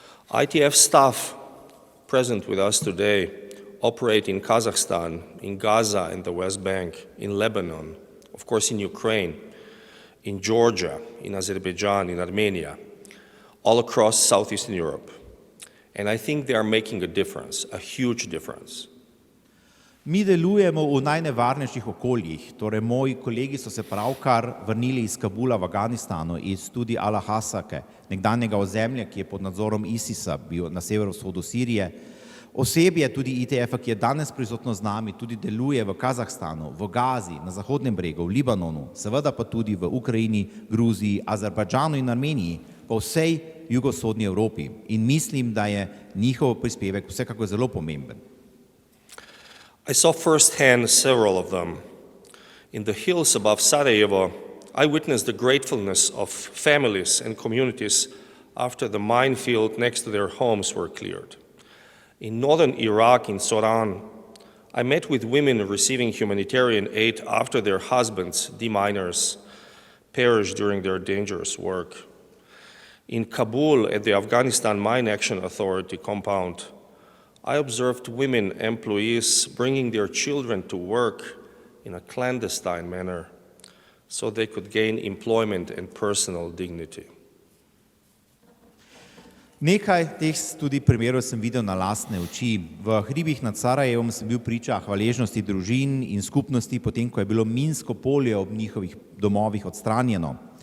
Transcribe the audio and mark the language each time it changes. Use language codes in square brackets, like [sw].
[en] ITF staff present with us today operate in Kazakhstan, in Gaza and the West Bank, in Lebanon, of course in Ukraine, in Georgia, in Azerbaijan, in Armenia, all across Southeastern Europe. And I think they are making a difference, a huge difference. [sl] Mi delujemo v najnevarnejših okoljih, torej moji kolegi so se pravkar vrnili iz Kabula v Afganistanu, iz tudi Al-Hasake, nekdanjega ozemlja, ki je pod nadzorom ISIS-a bil na severovzhodu Sirije. Osebje tudi ITF-a, ki je danes prisotno z nami, tudi deluje v Kazahstanu, v Gazi, na Zahodnem bregu, v Libanonu, seveda pa tudi v Ukrajini, Gruziji, Azerbajdžanu in Armeniji, po vsej jugovzhodni Evropi. In mislim, da je njihov prispevek vsekako zelo pomemben. [en] I saw firsthand several of them. In the hills above Sarajevo, I witnessed the gratefulness of families and communities after the minefield next to their homes were cleared. In northern Iraq, in Soran, I met with women receiving humanitarian aid after their husbands, deminers, perished during their dangerous work. In Kabul, at the Afghanistan Mine Action Authority compound, I observed women employees bringing their children to work in a clandestine manner so they could gain employment and personal dignity. [sl] Nekaj teh tudi primerov sem videl na lastne oči. V hribih nad Sarajevom sem bil priča hvaležnosti družin in skupnosti, potem ko je bilo minsko polje ob njihovih domovih odstranjeno.